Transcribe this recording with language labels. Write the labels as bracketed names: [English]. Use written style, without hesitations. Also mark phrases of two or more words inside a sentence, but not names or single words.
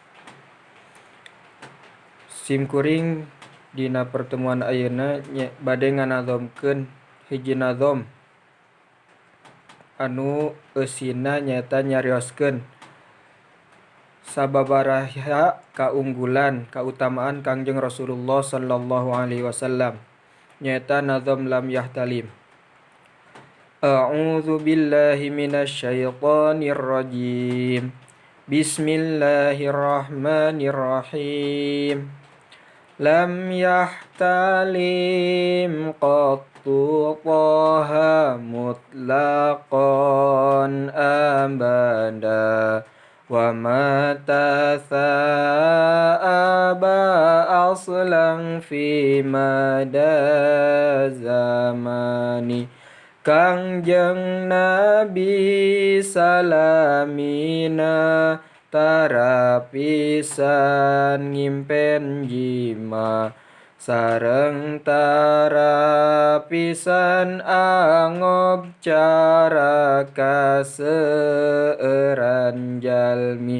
[Sundanese] Simkuring dina pertemuan ayeuna bade nganazomkeun hiji nazom anu eusina nyaeta nyarioskeun sababaraha kaunggulan kautamaan Kangjeng Rasulullah [Arabic] صلى الله عليه وسلم. [Sundanese] Nyaeta nazom Lam Yahtalim. [Arabic] أعوذ بالله من الشيطان الرجيم. بسم الله الرحمن الرحيم. لم يحتلم قط طه مطلقا أبدا وما تثاءب أصلا في مدى الزمن. [Sundanese] Kangjeng Nabi salamina tarapisan ngimpen jima sareng tarapisan angob cara kaseueuran jalmi.